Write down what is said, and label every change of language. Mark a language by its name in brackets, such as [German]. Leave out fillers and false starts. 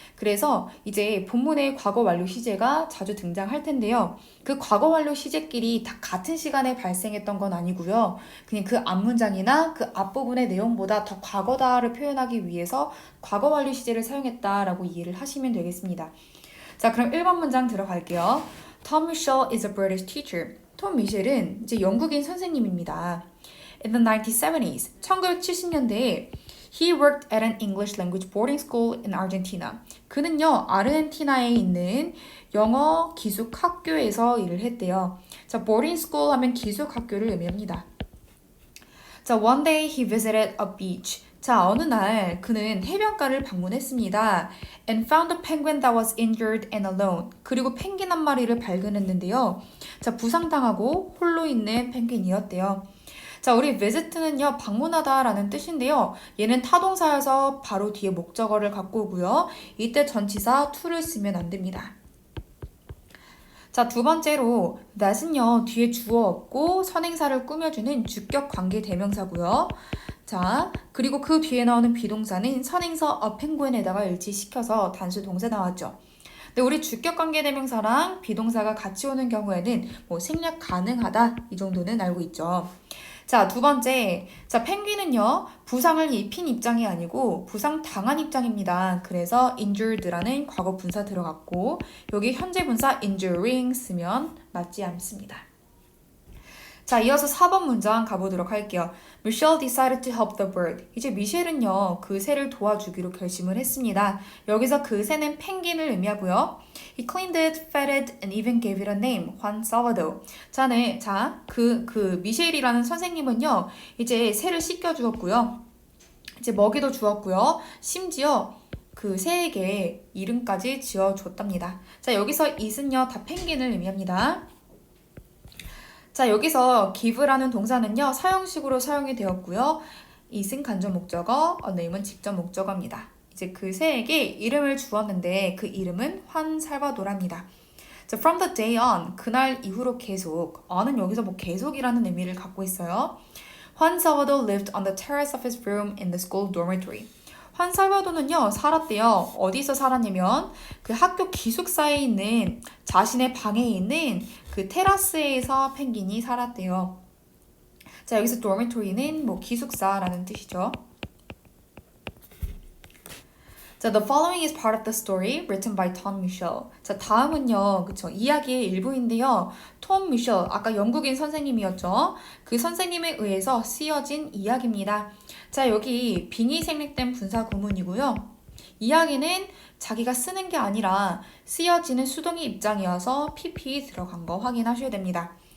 [Korean] 그래서 이제 본문의 과거 완료 시제가 자주 등장할 텐데요. 그 과거 완료 시제끼리 다 같은 시간에 발생했던 건 아니고요. 그냥 그 앞문장이나 그 앞부분의 내용보다 더 과거다를 표현하기 위해서 과거 완료 시제를 사용했다라고 이해를 하시면 되겠습니다. 자, 그럼 1번 문장 들어갈게요. [English] Tom Mitchell is a British teacher. [Korean] 톰 미셸은 이제 영국인 선생님입니다. [English] In the 1970s, [Korean] 1970년대에 [English] he worked at an English language boarding school in Argentina. [Korean] 그는요, 아르헨티나에 있는 영어 기숙 학교에서 일을 했대요. 자, boarding school 하면 기숙 학교를 의미합니다. [English] 자, one day he visited a beach. [Korean] 자, 어느 날 그는 해변가를 방문했습니다. [English] And found a penguin that was injured and alone. [Korean] 그리고 펭귄 한 마리를 발견했는데요. 자, 부상당하고 홀로 있는 펭귄이었대요. 자, 우리 visit는요, 방문하다라는 뜻인데요. 얘는 타동사여서 바로 뒤에 목적어를 갖고 오고요. 이때 전치사 to를 쓰면 안 됩니다. 자, 두 번째로 that은요, 뒤에 주어 없고 선행사를 꾸며주는 주격 관계 대명사고요. 자, 그리고 그 뒤에 나오는 비동사는 선행사 a penguin에다가 일치시켜서 단수 동사 나왔죠. 근데 우리 주격 관계 대명사랑 비동사가 같이 오는 경우에는 뭐 생략 가능하다 이 정도는 알고 있죠. 자, 두 번째. 자, 펭귄은요, 부상을 입힌 입장이 아니고 부상 당한 입장입니다. 그래서 injured라는 과거 분사 들어갔고, 여기 현재 분사 injuring 쓰면 맞지 않습니다. 자, 이어서 4번 문장 가보도록 할게요. [English] Michelle decided to help the bird. [Korean] 이제 미셸은요, 그 새를 도와주기로 결심을 했습니다. 여기서 그 새는 펭귄을 의미하고요. [English] He cleaned it, fed it, and even gave it a name, Juan Salvador. [Korean] 그 미셸이라는 선생님은요, 이제 새를 씻겨주었고요. 이제 먹이도 주었고요. 심지어 그 새에게 이름까지 지어줬답니다. 자, 여기서 it은요, 다 펭귄을 의미합니다. 자, 여기서 give라는 동사는요, 사형식으로 사용이 되었고요. it은 간접 목적어, name은 직접 목적어입니다. 이제 그 새에게 이름을 주었는데 그 이름은 환 살바도라입니다. 자, [English] from the day on, [Korean] 그날 이후로 계속, on은 여기서 뭐 계속이라는 의미를 갖고 있어요. [English] Juan Salvador lived on the terrace of his room in the school dormitory. [Korean] 환 살바도는요, 살았대요. 어디서 살았냐면 그 학교 기숙사에 있는 자신의 방에 있는 그 테라스에서 펭귄이 살았대요. 자, 여기서 dormitory는 뭐 기숙사라는 뜻이죠. [English] 자, the following is part of the story written by Tom Mitchell. [Korean] 자, 다음은요, 그쵸, 이야기의 일부인데요. 톰 미셸, 아까 영국인 선생님이었죠. 그 선생님에 의해서 쓰여진 이야기입니다. 자, 여기 빙의 생략된 분사 구문이고요. 이야기는 자기가 쓰는 게 아니라 쓰여지는 수동의 입장이어서 pp 들어간 거 확인하셔야 됩니다.